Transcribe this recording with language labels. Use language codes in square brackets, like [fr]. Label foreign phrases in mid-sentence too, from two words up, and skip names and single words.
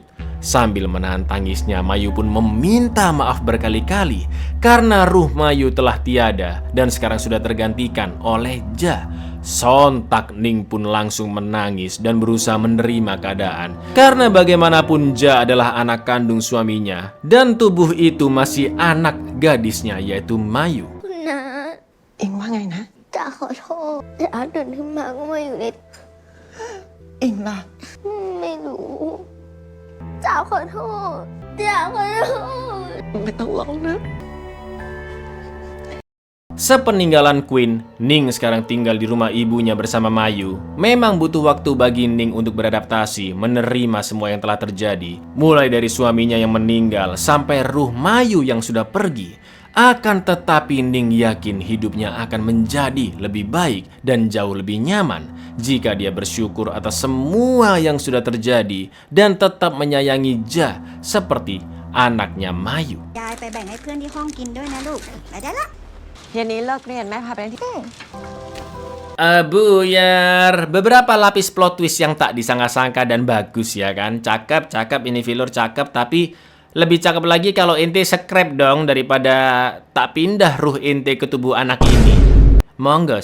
[id] Sambil menahan tangisnya, Mayu pun meminta maaf berkali-kali karena ruh Mayu telah tiada dan sekarang sudah tergantikan oleh Ja. Sontak Ning pun langsung menangis dan berusaha menerima keadaan. Karena bagaimanapun Ja adalah anak kandung suaminya dan tubuh itu masih anak gadisnya yaitu Mayu. [th] เอ็งว่าไงนะ จ๋าขอโทษจ๋าตื่นขึ้นมาก็มาอยู่ใน เอ็งล่ะ ไม่รู้จ๋าขอโทษจ๋าขอโทษ ไม่ต้องร้องนะ [id] Sepeninggalan Queen, Ning sekarang tinggal di rumah ibunya bersama Mayu. Memang butuh waktu bagi Ning untuk beradaptasi, menerima semua yang telah terjadi. Mulai dari suaminya yang meninggal, sampai ruh Mayu yang sudah pergi. Akan tetapi Ning yakin hidupnya akan menjadi lebih baik dan jauh lebih nyaman jika dia bersyukur atas semua yang sudah terjadi dan tetap menyayangi Ja seperti anaknya Mayu. [th] ยายไปแบ่งให้เพื่อนที่ห้องกินด้วยนะลูกไปได้ละ เย็นนี้เลิกเรียนแม่พาไปที่ [id] Buyar, beberapa lapis plot twist yang tak disangka-sangka dan bagus ya kan. Cakep ini filler cakep, tapi lebih cakep lagi kalau ente scrap dong daripada tak pindah ruh ente ke tubuh anak ini.